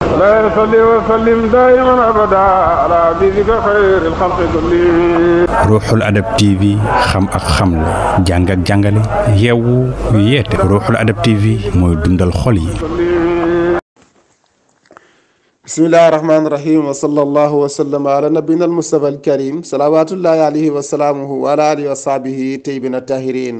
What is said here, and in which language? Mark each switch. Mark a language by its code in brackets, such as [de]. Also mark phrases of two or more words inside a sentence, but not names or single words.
[ar] لا يصلي وسلم دائما ابدا على حبيبك خير الخلق كلهم. [wo] Ruuxul Adab TV xam ak xamle jàng ak jàngale yeewu yeete Ruuxul Adab TV mooy dundal xol yi. [ar] بسم الله الرحمن الرحيم وصلى الله وسلم على نبينا المصطفى الكريم صلوات الله عليه وسلامه وعلى آله وصحبه الطيبين الطاهرين.